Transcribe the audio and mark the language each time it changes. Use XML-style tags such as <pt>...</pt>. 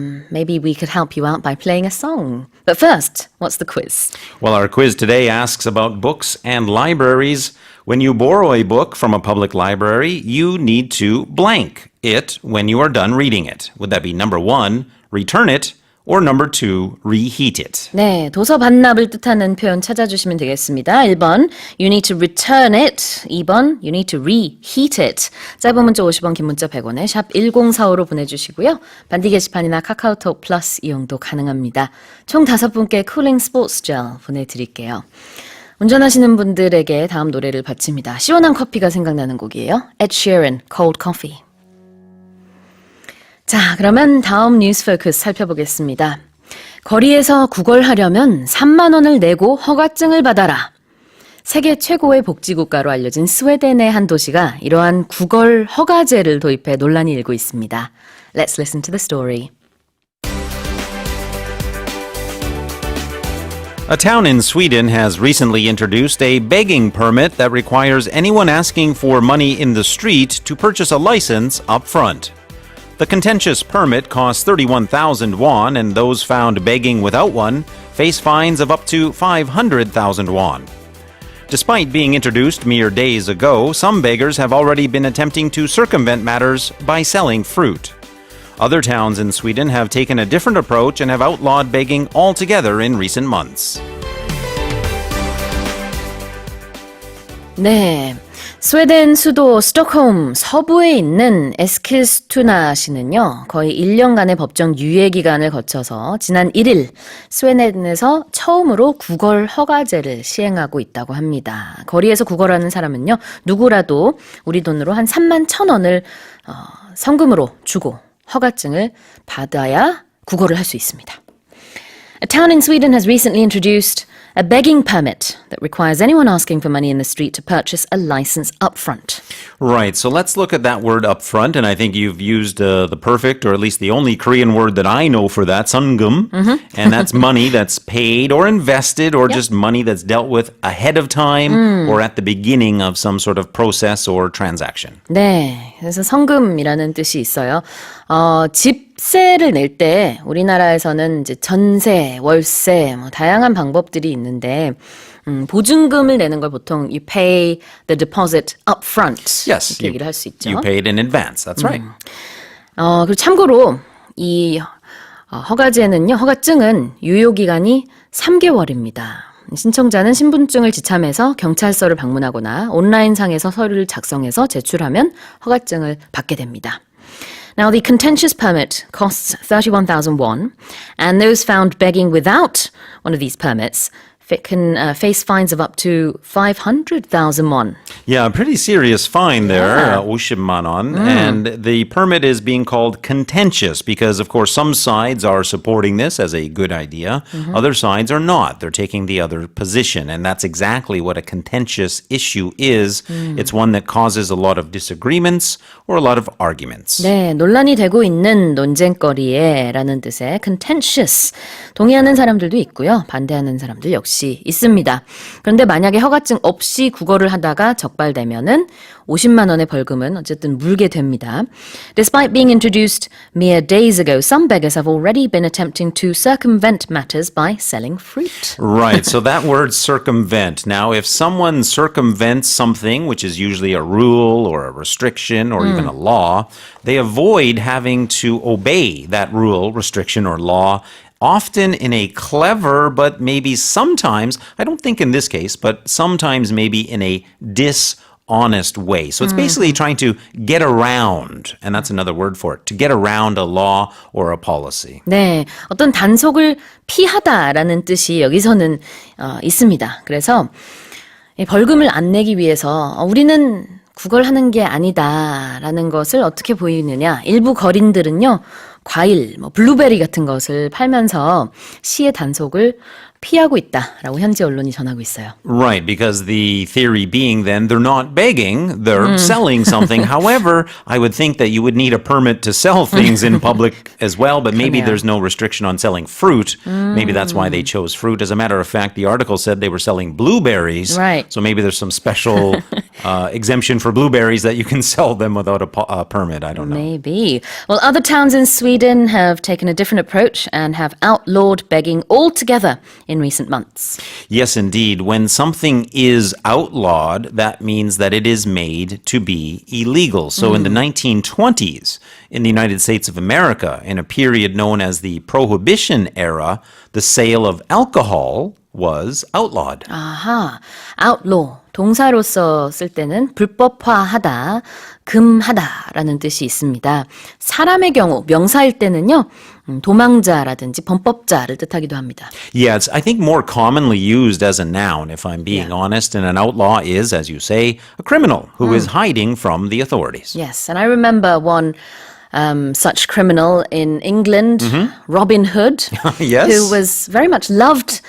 <en>Maybe we could help you out by playing a song. But first, what's the quiz? Well, our quiz today asks about books and libraries. When you borrow a book from a public library, you need to blank it when you are done reading it. Would that be number 1, return it, or number 2, reheat it?</en> <ko>네, 도서 반납을 뜻하는 표현 찾아주시면 되겠습니다.</ko> <en>1번, you need to return it. 2번, you need to reheat it.</en> <ko>짧은 문자 50원, 긴 문자 100원에 샵 1045로 보내주시고요. 반디 게시판이나 카카오톡 플러스 이용도 가능합니다. 총 5분께 쿨링 스포츠 젤 보내드릴게요. 운전하시는 분들에게 다음 노래를 바칩니다. 시원한 커피가 생각나는 곡이에요.</ko> <en>Ed Sheeran, Cold Coffee.</en> <ko>자, 그러면 다음 뉴스 포커스 살펴보겠습니다. 거리에서 구걸하려면 3만 원을 내고 허가증을 받아라. 세계 최고의 복지국가로 알려진 스웨덴의 한 도시가 이러한 구걸 허가제를 도입해 논란이 일고 있습니다.</ko> <en>Let's listen to the story. A town in Sweden has recently introduced a begging permit that requires anyone asking for money in the street to purchase a license up front. The contentious permit costs 31,000 won, and those found begging without one face fines of up to 500,000 won. Despite being introduced mere days ago, some beggars have already been attempting to circumvent matters by selling fruit. Other towns in Sweden have taken a different approach and have outlawed begging altogether in recent months.</en> <ko>네, 스웨덴 수도 스톡홈 서부에 있는 에스킬스투나시는요, 거의 1년간의 법정 유예 기간을 거쳐서 지난 1일 스웨덴에서 처음으로 구걸 허가제를 시행하고 있다고 합니다. 거리에서 구걸하는 사람은요, 누구라도 우리 돈으로 한 31,000원을 성금으로 주고 허가증을 받아야 구걸을 할 수 있습니다.</ko> <en>A town in Sweden has recently introduced A begging permit that requires anyone asking for money in the street to purchase a license upfront. Right, so let's look at that word up front, and I think you've used the perfect, or at least the only Korean word that I know for that, sunggum, and that's money that's paid or invested or just money that's dealt with ahead of time or at the beginning of some sort of process or transaction.</en> <ko>네, 그래서 성금이라는 뜻이 있어요. 집세를 낼 때 우리나라에서는 이제 전세, 월세, 뭐 다양한 방법들이 있는데 보증금을 내는 걸 보통</ko> <en>you pay the deposit up front Yes,</en> <ko>이렇게 얘기를 할 수 있죠.</ko> <en>you paid in advance, that's right.</en> <ko>그리고 참고로 이 허가제는요, 허가증은 유효기간이 3개월입니다. 신청자는 신분증을 지참해서 경찰서를 방문하거나 온라인상에서 서류를 작성해서 제출하면 허가증을 받게 됩니다.</ko> <en>Now, the contentious permit costs 31,000 won, and those found begging without one of these permits can face fines of up to 500,000 won. Yeah, a pretty serious fine there,</en> <ko>50만 원.</ko> <en>And the permit is being called contentious because, of course, some sides are supporting this as a good idea. Other sides are not. They're taking the other position. And that's exactly what a contentious issue is. It's one that causes a lot of disagreements or a lot of arguments.</en> <ko>네, 논란이 되고 있는 논쟁거리에 라는 뜻의 contentious. 동의하는 사람들도 있고요. 반대하는 사람들 역시 있습니다. 그런데 만약에 허가증 없이 구걸을 하다가 적발되면은 50만 원의 벌금은 어쨌든 물게 됩니다.</ko> <en>Despite being introduced mere days ago, some beggars have already been attempting to circumvent matters by selling fruit. Right, so that word circumvent. Now, if someone circumvents something, which is usually a rule or a restriction or even a law, they avoid having to obey that rule, restriction, or law, often in a clever, but maybe sometimes, I don't think in this case, but sometimes maybe in a dishonest way. So it's basically trying to get around, and that's another word for it, to get around a law or a policy.</en> <ko>네, 어떤 단속을 피하다라는 뜻이 여기서는 있습니다. 그래서 이 벌금을 안 내기 위해서 우리는 구걸하는 게 아니다라는 것을 어떻게 보이느냐. 일부 거린들은요. 과일, 블루베리 같은 것을 팔면서 시의 단속을 피하고 있다라고 현지 언론이 전하고 있어요.</ko> <en>Right, because the theory being then they're not begging, they're selling something. However, I would think that you would need a permit to sell things in public as well, but maybe</en> <ko>그러네요.</ko> <en>there's no restriction on selling fruit. Maybe that's why they chose fruit. As a matter of fact, the article said they were selling blueberries. Right. So maybe there's some special exemption for blueberries that you can sell them without a permit. I don't know. Maybe. Well, other towns in Sweden have taken a different approach and have outlawed begging altogether in recent months. Yes, indeed. When something is outlawed, that means that it is made to be illegal. So in the 1920s, in the United States of America, in a period known as the Prohibition era, the sale of alcohol was outlawed.</en> <ko>아하, outlaw. 동사로서 쓸 때는 불법화하다, 금하다라는 뜻이 있습니다. 사람의 경우, 명사일 때는요, 도망자라든지 범법자를 뜻하기도 합니다.</ko> <en>Yeah, it's, I think, more commonly used as a noun, if I'm being honest. And an outlaw is, as you say, a criminal who is hiding from the authorities. Yes, and I remember one such criminal in England, Robin Hood, Yes. who was very much loved.</en>